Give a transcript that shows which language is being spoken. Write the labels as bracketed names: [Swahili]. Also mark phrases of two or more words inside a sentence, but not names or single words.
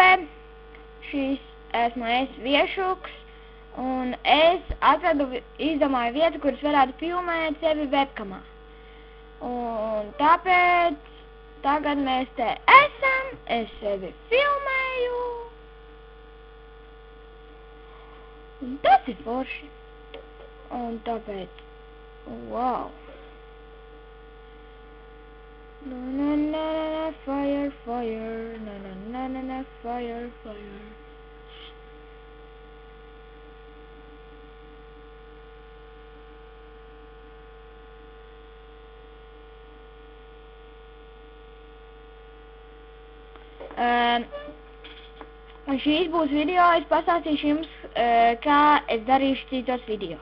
[Latvian] Šis esmu es Viešuks, un es izdomāju vietu, kuras varētu filmēt sevi webkamā. Un tāpēc tagad mēs te esam, es sevi filmēju. Un tas ir forši. Un tāpēc, wow! [English] Na na na na fire, fire, na na na na na fire, fire. [Latvian] Un šīs būs video, es pastāstīšu jums, kā es darīšu citos video.